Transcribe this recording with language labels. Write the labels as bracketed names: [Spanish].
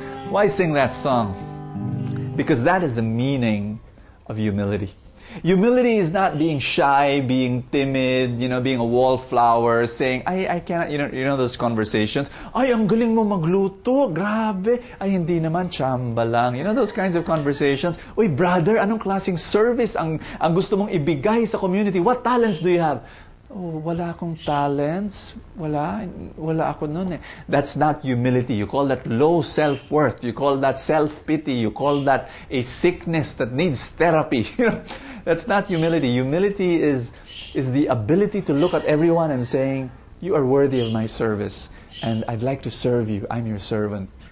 [English] Why sing that song? Because that is the meaning of humility. Humility is not being shy, being timid, being a wallflower, saying, I cannot, you know those conversations, [Filipino] ay, ang galing mo magluto, grabe, ay, hindi naman, chamba lang. [English] You know those kinds of conversations? [Filipino] Uy, brother, anong klaseng service ang gusto mong ibigay sa community? [English] What talents do you have? Oh, [Filipino] wala akong talents. Wala ako nun eh. [English] That's not humility. [Filipino] You call that low self-worth. [English] You call that self-pity. You call that a sickness that needs therapy. That's not humility. Humility is the ability to look at everyone and saying, you are worthy of my service, and I'd like to serve you. I'm your servant.